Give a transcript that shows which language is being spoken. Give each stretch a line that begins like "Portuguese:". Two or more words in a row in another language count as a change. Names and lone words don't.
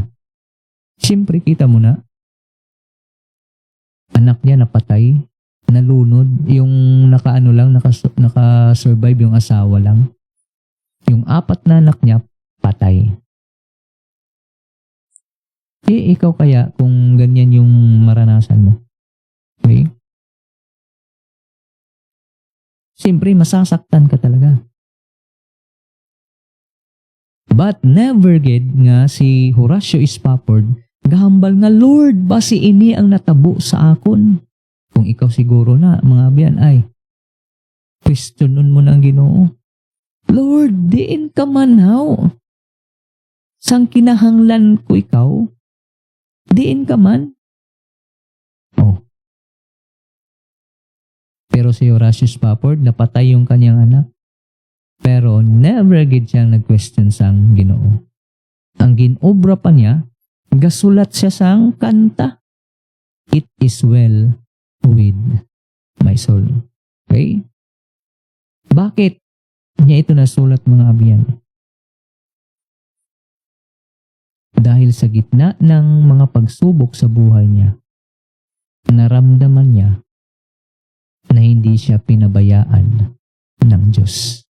Filipino: Siyempre, kita mo na, anak niya napatay, nalunod, yung naka-survive yung asawa lang. Yung 4 na anak niya, patay. Ikaw kaya kung ganyan yung maranasan mo? Okay? Siyempre, masasaktan ka talaga.
English: But never
Hiligaynon: gid nga si Horatio Spafford gahambal nga, Lord, basi ini ang natabo sa akon. Kung ikaw siguro na, mga abyan, ay, questionon mo ng Ginoo. Lord, diin ka manhaw. Sang kinahanglan ko ikaw, diin ka man.
Filipino: Oh. Pero si Horatio Spafford, napatay yung kanyang anak.
Hiligaynon: Pero never gid siyang nag-question sang Ginoo. Ang ginobra pa niya, gasulat siya sang kanta.
English: It is well with my soul.
Filipino: Okay? Bakit niya ito nasulat
Hiligaynon: mga abyan?
Filipino: Dahil sa gitna ng mga pagsubok sa buhay niya, naramdaman niya na hindi siya pinabayaan ng Diyos.